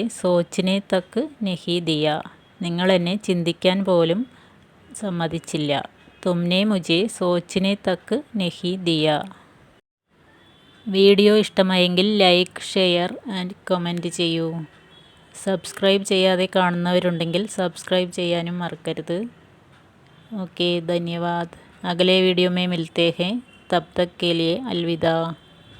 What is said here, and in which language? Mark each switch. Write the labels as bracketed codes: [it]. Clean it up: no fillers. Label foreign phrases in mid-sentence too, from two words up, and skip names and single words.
[hi] सोचने तक नहीं दिया [ml] നിങ്ങൾ എന്നെ ചിന്തിക്കാൻ പോലും സമ്മതിച്ചില്ല [hi] तुमने मुझे सोचने तक नहीं दिया [ml] വീഡിയോ ഇഷ്ടമായെങ്കിൽ [en] like share and comment [ml] ചെയ്യൂ സബ്സ്ക്രൈബ് ചെയ്യാതെ കാണുന്നവരുണ്ടെങ്കിൽ സബ്സ്ക്രൈബ് ചെയ്യാനും മറക്കരുത് [hi] ओके धन्यवाद अगले वीडियो में मिलते हैं तब तक के लिए अलविदा।